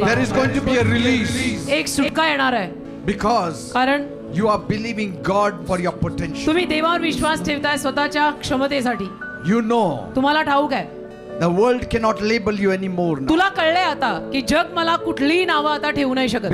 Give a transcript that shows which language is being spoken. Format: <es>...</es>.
<en>There is going to be a release</en> <mr>एक सुटका येणार आहे</mr> <en>because</en> <mr>कारण</mr> <en>you are believing God for your potential.</en> <mr>तुम्ही देवावर विश्वास ठेवताय स्वतःच्या क्षमतेसाठी.</mr> <en>You know</en> <mr>तुम्हाला ठाऊक आहे</mr> <en>the world cannot label you anymore now</en> <mr>तुला कळलंय आता की जग मला कुठलीही नावं आता ठेवू नाही शकत</mr>